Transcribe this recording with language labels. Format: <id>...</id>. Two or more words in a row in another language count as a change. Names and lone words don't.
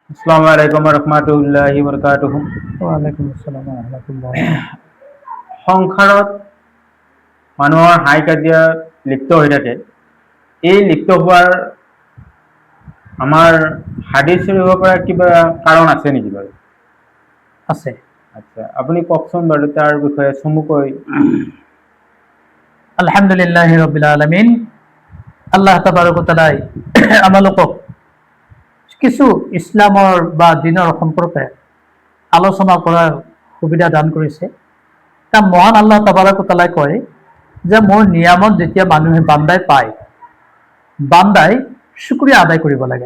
<ar>السلام عليكم رحمة الله بركاته. وعليكم السلام ورحمة الله.</ar> <as>সংসাৰত মানুহৰ হাই কাজিয়া লিপ্ত হৈ থাকে। এই লিপ্ত হোৱাৰ আমাৰ হাদিছ চলিব পৰা কিবা কাৰণ আছে নেকি বাৰু? আছে। আচ্ছা, আপুনি কওকচোন বাৰু তাৰ বিষয়ে চমুকৈ।</as> <ar>الحمد لله رب العالمين. الله تبارك وتعالى</ar> <as>আমালোকক কিছু ইছলামৰ বা দিনৰ সম্পৰ্কে আলোচনা কৰাৰ সুবিধা দান কৰিছে। তাৰ মহান</as> <ar>الله تبارك وتعالى</ar> <as>কয় যে মোৰ নিয়ামত যেতিয়া মানুহে বান্দাই পায়, বান্দাই শুকৰিয়া আদায় কৰিব লাগে।</as>